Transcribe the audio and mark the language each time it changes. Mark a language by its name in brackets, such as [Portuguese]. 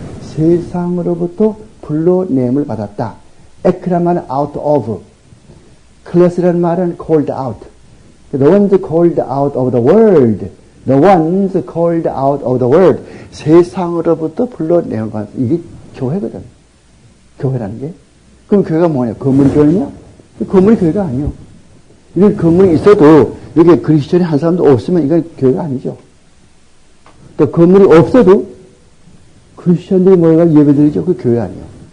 [Korean] 세상으로부터 불러냄을 받았다. 에크란 말은 [English] out of. [Korean] 클래스란 말은 [English] called out. The ones called out of the world. The ones called out of the world. [Korean] 세상으로부터 불러내는 것. 이게 교회거든. 교회라는 게. 그럼 교회가 뭐냐? 건물 교회냐? 건물이 교회가 아니요. 이런 건물이 있어도 여기 그리스도인이 한 사람도 없으면 이건 교회가 아니죠. 또 건물이 없어도 크리스천들이 모여가지고 예배드리죠. 그 교회 아니에요.